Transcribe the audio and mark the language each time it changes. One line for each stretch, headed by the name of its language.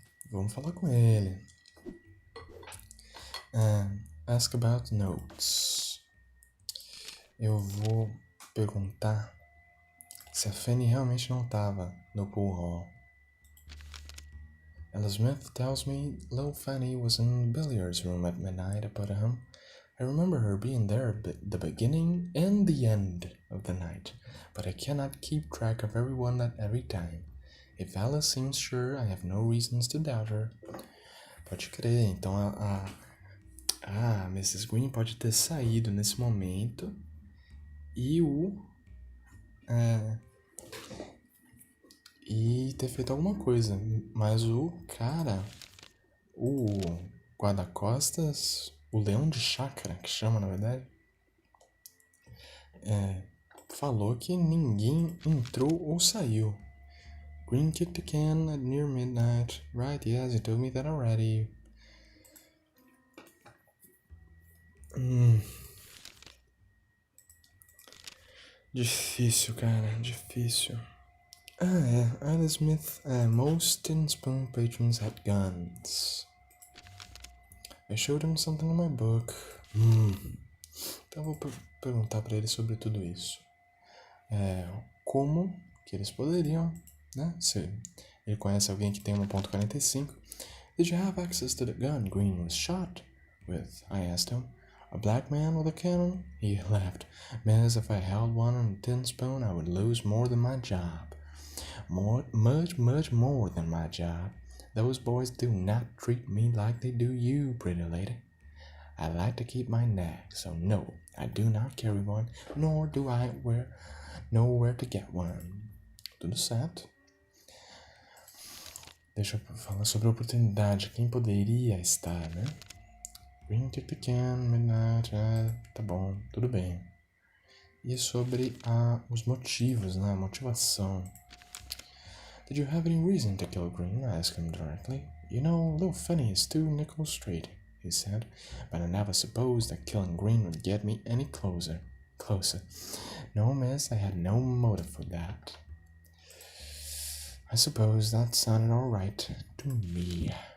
Portuguese: Vamos falar com ele.
English: Ask about notes.
Portuguese: Eu vou perguntar se a Fanny realmente não estava no pool hall.
English: Ella Smith tells me little Fanny was in the billiards room at midnight, but I remember her being there at the beginning and the end of the night, but I cannot keep track of everyone at every time. If Ella seems sure, I have no reasons to doubt her.
Portuguese: Pode crer, então a Mrs. Green pode ter saído nesse momento e e ter feito alguma coisa, mas o cara, o guarda-costas, o leão de chácara, que chama na verdade, falou que ninguém entrou ou saiu.
English: Green kicked the can at near midnight. Right, yes, you told me that already.
Portuguese: Difícil, cara, difícil.
English: Ella Smith, most tin spoon patrons had guns. I showed him something in my book.
Portuguese: Então eu vou perguntar pra ele sobre tudo isso. Como que eles poderiam, né? Se ele conhece alguém que tem 1.45.
English: Did you have access to the gun Green was shot with? I asked him. A black man with a cannon? He laughed. Miss, if I held one on a tin spoon, I would lose more than my job. Much more than my job. Those boys do not treat me like they do you, pretty lady. I like to keep my nag, so no, I do not carry one, nor do I know where to get one.
Portuguese: Tudo certo. Deixa eu falar sobre a oportunidade, quem poderia estar, né? Green
English: kick the can, midnight,
Portuguese: tá bom, tudo bem. E sobre os motivos, né? A motivação.
English: Did you have any reason to kill Green? I asked him directly. You know, little Fanny is 2 nickels straight, he said, but I never supposed that killing Green would get me any closer. No, miss, I had no motive for that. I suppose that sounded alright to me.